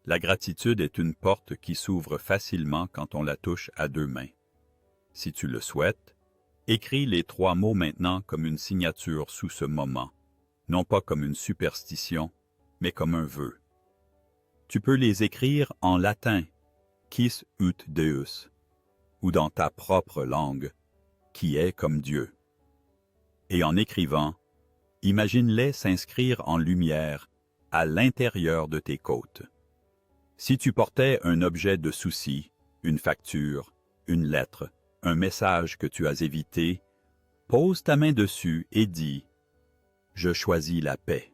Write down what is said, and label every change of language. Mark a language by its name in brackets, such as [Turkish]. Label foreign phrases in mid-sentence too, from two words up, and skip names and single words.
[French] La gratitude est une porte qui s'ouvre facilement quand on la touche à 2 mains. Si tu le souhaites, écris les 3 mots maintenant comme une signature sous ce moment, non pas comme une superstition, mais comme un vœu. Tu peux les écrire en latin, [Latin] quis ut Deus, [French] ou dans ta propre langue, qui est comme Dieu. Et en écrivant, imagine-les s'inscrire en lumière à l'intérieur de tes côtes. Si tu portais un objet de souci, une facture, une lettre, un message que tu as évité, pose ta main dessus et dis « Je choisis la paix ».